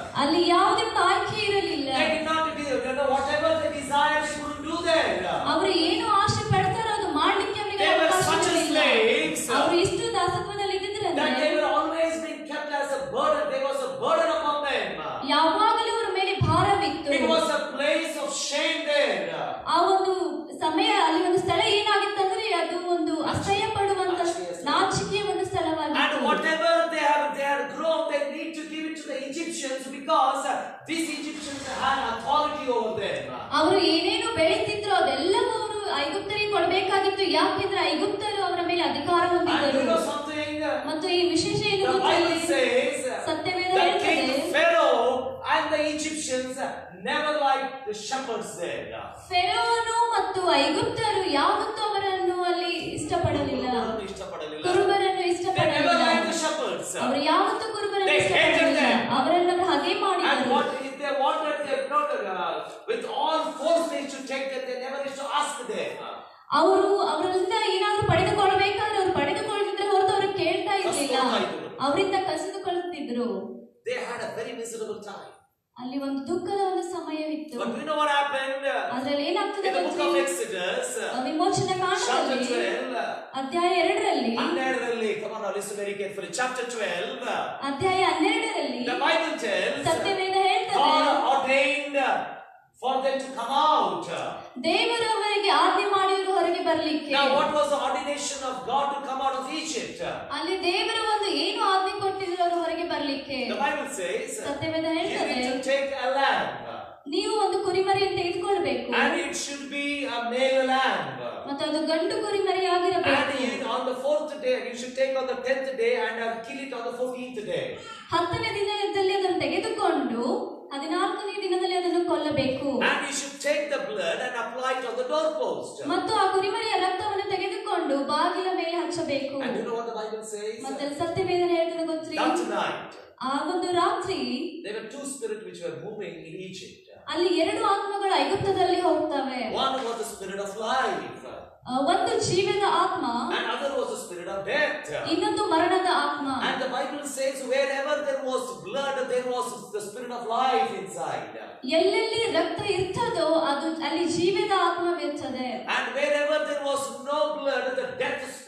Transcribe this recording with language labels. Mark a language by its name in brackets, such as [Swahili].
[Kannada] ಅಲ್ಲಿ ಯಾವುದೇ ಆಯ್ಕೆ ಇರಲಿಲ್ಲ. [English] They did not whatever they desired, they couldn't do there. [Kannada] ಅವರು ಏನು ಆಸೆ ಪಡ್ತಾರೋ ಅದು ಮಾಡ್ಲಿಕ್ಕೆ ಅವರಿಗೆ [English] They were [Kannada] ಅವಕಾಶ [English] such a [Kannada] ಇರಲಿಲ್ಲ. [English] slaves [Kannada] ಅವರು ಇಷ್ಟು ದಾಸತ್ವದಲ್ಲಿ [English] that [Kannada] ಇದ್ದಿದ್ರಂದ್ರೆ [English] they were always being kept as a burden. There was a burden upon them. [Kannada] ಯಾವಾಗಲೂ ಅವರ ಮೇಲೆ ಭಾರವಿತ್ತು. [English] It was a place of shame there. [Kannada] ಆ ಒಂದು ಸಮಯ ಅಲ್ಲಿ ಒಂದು ಸ್ಥಳ ಏನಾಗಿತ್ತಂದ್ರೆ ಅದು ಒಂದು ಅಸಹ್ಯ ಪಡುವಂತ ನಾಚಿಕೆಯ ಒಂದು [English] And [Kannada] ಸ್ಥಳವಾಗಿತ್ತು. [English] whatever they had grown, they need to give it to the Egyptians because these Egyptians had authority over them. [Kannada] ಅವರು ಏನೇನು ಬೆಳೆತಿದ್ರು ಅದೆಲ್ಲವೂ ಅವರು ಐಗುಪ್ತರಿಗೆ ಕೊಡಬೇಕಾಗಿತ್ತು. ಯಾಕೆಂದ್ರೆ ಐಗುಪ್ತರು ಅವರ ಮೇಲೆ ಅಧಿಕಾರ [English] And you [Kannada] ಹೊಂದಿದ್ದರು. [English] know something? [Kannada] ಮತ್ತು ಈ ವಿಶೇಷ ಏನು [English] The Bible says [Kannada] Satyaveda [English] that [Kannada] ಹೇಳ್ತದೆ, [English] King Pharaoh and the Egyptians never liked the shepherds there. [Kannada] ಫೆರೋನು ಮತ್ತು ಐಗುಪ್ತರು ಯಾವತ್ತೂ ಅವರನ್ನು ಅಲ್ಲಿ ಇಷ್ಟಪಡಲಿಲ್ಲ. ಇಷ್ಟಪಡಲಿಲ್ಲ. ಕುರುಬರನ್ನು [English] They never [Kannada] ಇಷ್ಟಪಡಲಿಲ್ಲ. [English] liked the shepherds. [Kannada] ಅವರು ಯಾವತ್ತೂ ಕುರುಬರನ್ನು [English] They hated [Kannada] ಇಷ್ಟಪಡಲಿಲ್ಲ. [English] them. [Kannada] ಅವರನ್ನು ಹಾಗೆ [English] And [Kannada] ಮಾಡಿದರು. [English] what if they wanted, they not with all force they should take them. They never used to ask them. [Kannada] ಅವರಿಂದ ಏನಾದ್ರೂ ಪಡೆದುಕೊಳ್ಳಬೇಕಾದ್ರೆ ಅವರು ಪಡೆದುಕೊಳ್ಳುತ್ತಿದ್ರೆ ಹೊರತು ಅವರು ಕೇಳ್ತಾ ಇರಲಿಲ್ಲ. ಅವರಿಂದ ಕಸಿದುಕೊಳ್ಳುತ್ತಿದ್ರು. [English] They had a very miserable time. [Kannada] ಅಲ್ಲಿ ಒಂದು ದುಃಖದ ಒಂದು ಸಮಯವಿತ್ತು. [English] But you know what happened? [Kannada] ಅದ್ರಲ್ಲಿ ಏನಾಗ್ತದೆ [English] In the book of [Kannada] ಗೊತ್ತೇ? [English] Exodus, [Kannada] ವಿಮೋಚನೆ [English] chapter [Kannada] ಕಾಂಡದಲ್ಲಿ [English] 12, [Kannada] ಅಧ್ಯಾಯ 2ರಲ್ಲಿ, [English] 12, come on now, listen very carefully. Chapter 12, [Kannada] ಅಧ್ಯಾಯ 12ರಲ್ಲಿ [English] the Bible tells [Kannada] ಸತ್ಯವೇದ ಹೇಳ್ತದೆ, [English] God ordained for them to come out. [Kannada] ದೇವರು ಅವರಿಗೆ ಆಜ್ಞೆ ಮಾಡಿದ್ರು ಹೊರಗೆ ಬರ್ಲಿಕ್ಕೆ. [English] Now what was the ordination of God to come out of Egypt? [Kannada] ಅಲ್ಲಿ ದೇವರು ಒಂದು ಏನು ಆಜ್ಞೆ ಕೊಟ್ಟಿದ್ರು ಅವರು ಹೊರಗೆ ಬರ್ಲಿಕ್ಕೆ? [English] The Bible says [Kannada] Satyaveda [English] you [Kannada] ಹೇಳ್ತದೆ, [English] need to take a lamb [Kannada] ನೀವು ಒಂದು ಕುರಿಮರಿಯನ್ನು ತೆಗೆದುಕೊಳ್ಬೇಕು [English] and it should be a male lamb. [Kannada] ಮತ್ತು ಅದು ಗಂಡು ಕುರಿಮರಿ ಆಗಿರಬೇಕು. [English] And on the 4th day, you should take on the 10th day and kill it on the 14th day. [Kannada] 10ನೇ ದಿನದಲ್ಲಿ ಅದನ್ನು ತೆಗೆದುಕೊಂಡು 14ನೇ ದಿನದಲ್ಲಿ ಅದನ್ನು ಕೊಲ್ಲಬೇಕು. [English] And you should take the blood and apply it on the doorpost. [Kannada] ಮತ್ತು ಆ ಕುರಿಮರಿಯ ರಕ್ತವನ್ನು ತೆಗೆದುಕೊಂಡು ಬಾಗಿಲ ಮೇಲೆ ಹಚ್ಚಬೇಕು. [English] And you know what the Bible says? [Kannada] ಮತ್ತೆ ಸತ್ಯವೇದನೆ ಹೇಳ್ತದೆ ಗೊತ್ತ್ರಿ? [English] That night, [Kannada] ಆ ಒಂದು ರಾತ್ರಿ [English] there were two spirits which were moving in Egypt. [Kannada] ಅಲ್ಲಿ ಎರಡು ಆತ್ಮಗಳು ಐಗುಪ್ತದಲ್ಲಿ ಹೋಗ್ತವೆ. [English] One was the spirit of life. [Kannada] ಒಂದು ಜೀವದ ಆತ್ಮ, [English] and other was the spirit of death. [Kannada] ಇನ್ನೊಂದು ಮರಣದ ಆತ್ಮ. [English] And the Bible says wherever there was blood, there was the spirit of life inside. [Kannada] ಎಲ್ಲೆಲ್ಲಿ ರಕ್ತ ಇರ್ತದೋ ಅದು ಅಲ್ಲಿ ಜೀವದ ಆತ್ಮವಿರ್ತದೆ. [English] And wherever there was no blood, the death